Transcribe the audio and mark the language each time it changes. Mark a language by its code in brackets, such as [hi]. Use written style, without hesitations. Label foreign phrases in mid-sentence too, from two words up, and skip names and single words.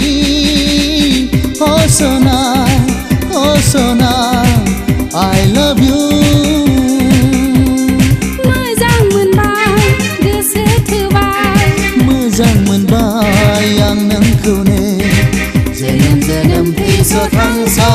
[en] सना I love you [brx] मोजां मोनबाय गोसो थोबाय मोजां मोनबाय आं नोंखौनो जोनोम जोनोम थैस' थांस'